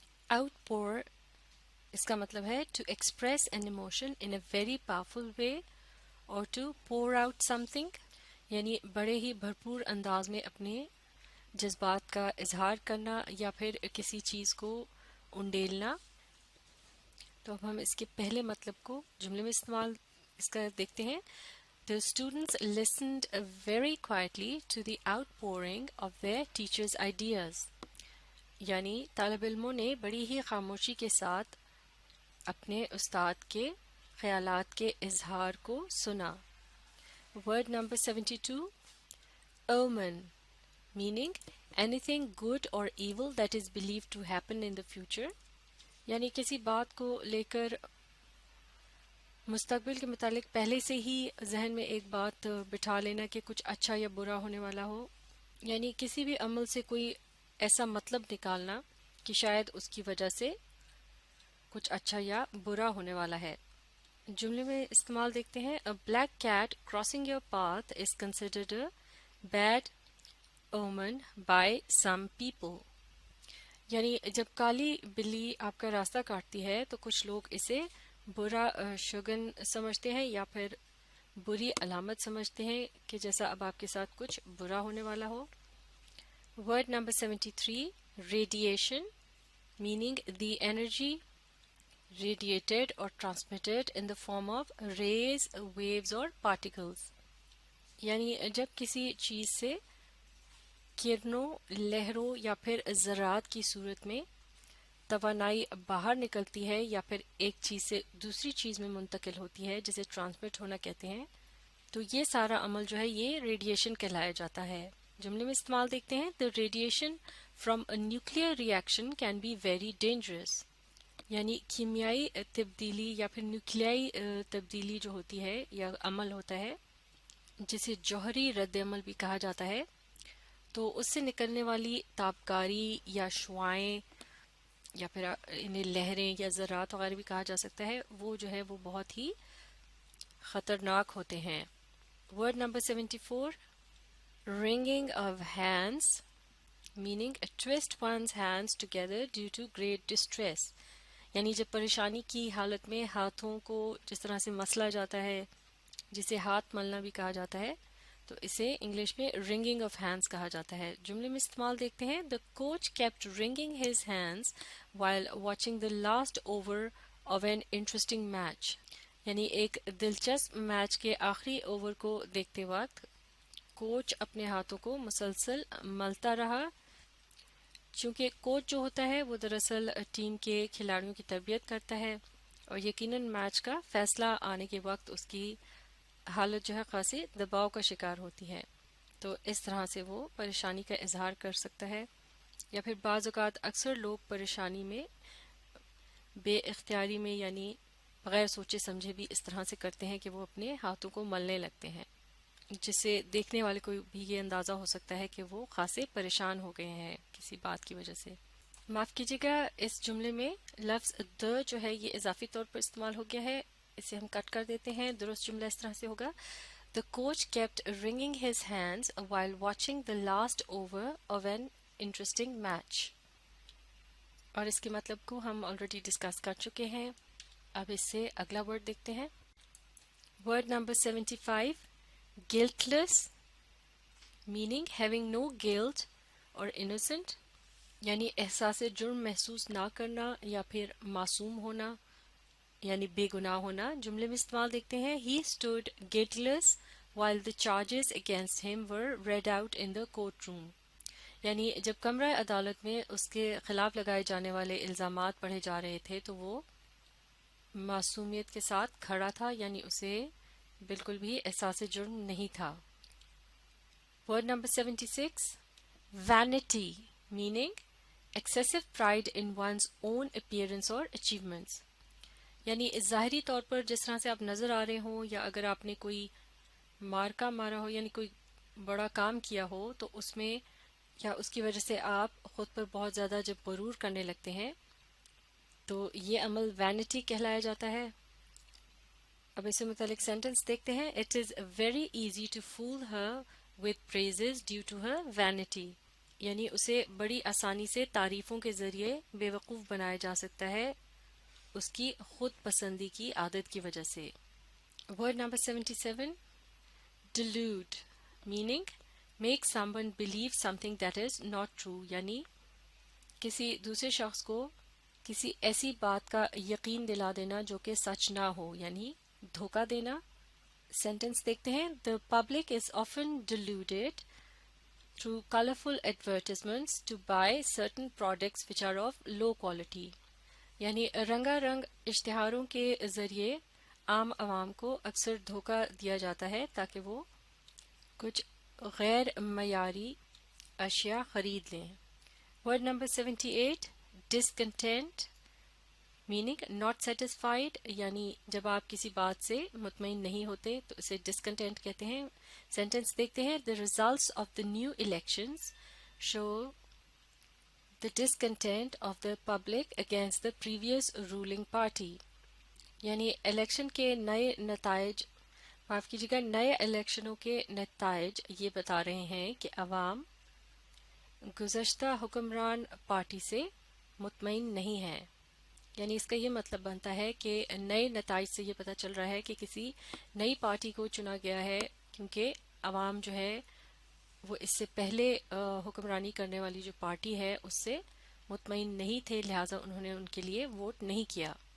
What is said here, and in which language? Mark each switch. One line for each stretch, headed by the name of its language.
Urdu: Out پور اس کا مطلب ہے
English: to express an emotion in a very powerful way
Urdu: اور
English: to pour out something,
Urdu: یعنی بڑے ہی بھرپور انداز میں اپنے جذبات کا اظہار کرنا یا پھر کسی چیز کو انڈیلنا. تو اب ہم اس کے پہلے مطلب کو جملے میں استعمال اس کا دیکھتے ہیں.
English: The students listened very quietly to the outpouring of their teachers' ideas.
Urdu: یعنی طالب علموں نے بڑی ہی خاموشی کے ساتھ اپنے استاد کے خیالات کے اظہار کو سنا.
English: Word number 72. Omen, meaning anything good or evil that is believed to happen in the future.
Urdu: یعنی کسی بات کو لے کر مستقبل کے متعلق پہلے سے ہی ذہن میں ایک بات بٹھا لینا کہ کچھ اچھا یا برا ہونے والا ہو، یعنی کسی بھی عمل سے کوئی ایسا مطلب نکالنا کہ شاید اس کی وجہ سے کچھ اچھا یا برا ہونے والا ہے. جملے میں استعمال دیکھتے ہیں.
English: A black cat crossing your path is considered a bad omen by some people.
Urdu: یعنی جب کالی بلی آپ کا راستہ کاٹتی ہے تو کچھ لوگ اسے برا شگن سمجھتے ہیں یا پھر بری علامت سمجھتے ہیں کہ جیسا اب آپ کے ساتھ کچھ برا ہونے والا ہو.
English: Word number 73. Radiation, meaning the energy radiated or transmitted in the form of rays, waves or particles.
Urdu: یعنی جب کسی چیز سے کرنوں، لہروں یا پھر ذرات کی صورت میں توانائی باہر نکلتی ہے یا پھر ایک چیز سے دوسری چیز میں منتقل ہوتی ہے جسے ٹرانسمٹ ہونا کہتے ہیں، تو یہ سارا عمل جو ہے یہ ریڈیشن کہلایا جاتا ہے. جملے میں استعمال دیکھتے ہیں.
English: The radiation from a nuclear reaction can be very dangerous.
Urdu: یعنی کیمیائی تبدیلی یا پھر نیوکلیائی تبدیلی جو ہوتی ہے یا عمل ہوتا ہے جسے جوہری رد عمل بھی کہا جاتا ہے، تو اس سے نکلنے والی تابکاری یا شعاعیں یا پھر انہیں لہریں یا ذرات وغیرہ بھی کہا جا سکتا ہے، وہ جو ہے وہ بہت ہی خطرناک ہوتے ہیں.
English: Word number 74. Wringing of hands, meaning twist one's hands together due to great distress.
Urdu: یعنی جب پریشانی کی حالت میں ہاتھوں کو جس طرح سے مسلا جاتا ہے، جسے ہاتھ ملنا بھی کہا جاتا ہے، تو اسے انگلش میں رنگنگ آف ہینڈز کہا جاتا ہے. جملے میں استعمال دیکھتے ہیں.
English: The coach kept wringing his hands while watching the last over of an interesting match.
Urdu: یعنی ایک دلچسپ میچ کے آخری اوور کو دیکھتے وقت کوچ اپنے ہاتھوں کو مسلسل ملتا رہا. چونکہ کوچ جو ہوتا ہے وہ دراصل ٹیم کے کھلاڑیوں کی تربیت کرتا ہے اور یقیناً میچ کا فیصلہ آنے کے وقت اس کی حالت جو ہے خاصی دباؤ کا شکار ہوتی ہے، تو اس طرح سے وہ پریشانی کا اظہار کر سکتا ہے. یا پھر بعض اوقات اکثر لوگ پریشانی میں بے اختیاری میں یعنی بغیر سوچے سمجھے بھی اس طرح سے کرتے ہیں کہ وہ اپنے ہاتھوں کو ملنے لگتے ہیں، جس سے دیکھنے والے کو بھی یہ اندازہ ہو سکتا ہے کہ وہ خاصے پریشان ہو گئے ہیں کسی بات کی وجہ سے. معاف کیجیے گا، اس جملے میں لفظ the جو ہے یہ اضافی طور پر استعمال ہو گیا ہے، اسے ہم کٹ کر دیتے ہیں. درست جملہ اس طرح سے ہوگا.
English: The coach kept wringing his hands while watching the last over of an interesting match.
Urdu: اور اس کے مطلب کو ہم
English: already discuss
Urdu: کر چکے ہیں. اب اس سے اگلا ورڈ دیکھتے ہیں.
English: Word number 75. Guiltless, meaning having no guilt or innocent.
Urdu: یعنی احساس جرم محسوس نہ کرنا یا پھر معصوم ہونا یعنی بے گناہ ہونا. جملے میں استعمال دیکھتے ہیں.
English: He stood guiltless while the charges against him were read out in the courtroom.
Urdu: یعنی جب کمرہ عدالت میں اس کے خلاف لگائے جانے والے الزامات پڑھے جا رہے تھے تو وہ معصومیت کے ساتھ کھڑا تھا، یعنی اسے بالکل بھی احساس جرم نہیں تھا.
English: Word number 76. Vanity, meaning excessive pride in one's own appearance or achievements.
Urdu: یعنی ظاہری طور پر جس طرح سے آپ نظر آ رہے ہوں یا اگر آپ نے کوئی مارکا مارا ہو یعنی کوئی بڑا کام کیا ہو تو اس میں یا اس کی وجہ سے آپ خود پر بہت زیادہ جب غرور کرنے لگتے ہیں تو یہ عمل وینٹی کہلایا جاتا ہے. اب اس سے متعلق سینٹنس دیکھتے ہیں.
English: It is very easy to fool her with praises due to her vanity.
Urdu: یعنی اسے بڑی آسانی سے تعریفوں کے ذریعے بے وقوف بنایا جا سکتا ہے اس کی خود پسندی کی عادت کی وجہ سے.
English: Word number 77, delude, meaning make someone believe something that is not true.
Urdu: یعنی کسی دوسرے شخص کو کسی ایسی بات کا یقین دلا دینا جو کہ سچ نہ ہو، یعنی دھوکہ دینا. سینٹنس دیکھتے ہیں.
English: The public is often deluded through colorful advertisements to buy certain products which are of low quality.
Urdu: یعنی رنگا رنگ اشتہاروں کے ذریعے عام عوام کو اکثر دھوکہ دیا جاتا ہے تاکہ وہ کچھ غیر معیاری اشیاء خرید لیں.
English: Word number 78, discontent, meaning not satisfied.
Urdu: یعنی جب آپ کسی بات سے مطمئن نہیں ہوتے تو اسے discontent کہتے ہیں. سینٹنس دیکھتے ہیں.
English: The results of the new elections show the discontent of the public against the previous ruling party.
Urdu: یعنی الیکشن کے نئے نتائج، معاف کیجیے گا، نئے الیکشنوں کے نتائج یہ بتا رہے ہیں کہ عوام گزشتہ حکمران پارٹی سے مطمئن نہیں ہے. یعنی اس کا یہ مطلب بنتا ہے کہ نئے نتائج سے یہ پتہ چل رہا ہے کہ کسی نئی پارٹی کو چنا گیا ہے کیونکہ عوام جو ہے وہ اس سے پہلے حکمرانی کرنے والی جو پارٹی ہے اس سے مطمئن نہیں تھے، لہٰذا انہوں نے ان کے لیے ووٹ نہیں کیا.